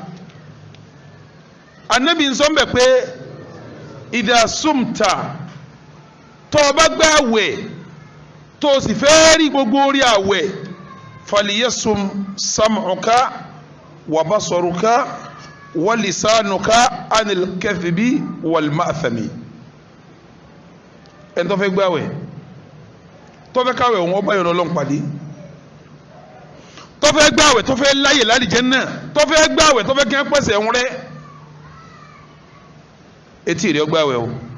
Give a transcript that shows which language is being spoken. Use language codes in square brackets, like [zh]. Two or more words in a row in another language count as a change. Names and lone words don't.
[yo] anabi ń sọ mbẹ pé [ar] إذا صمت [yo] tó o bá gbé àwẹ̀ tó o sì fẹ́ rí gbogbo orí àwẹ̀ [ar] فليصم سمعك وبصرك ولسانك عن الكذب والمأثم [yo] ẹni tó fẹ́ gbé àwẹ̀ tó fẹ́ káwẹ̀ wọn bá yọ̀nà Ọlọ́run pàdé tó fẹ́ gbé àwẹ̀ tó fẹ́ láyè lálìjánnà tó fẹ́ gbé àwẹ̀ tó fẹ́ kí wọ́n pèsè ẹ̀hún rẹ̀ etí rẹ̀ gbé àwẹ̀ o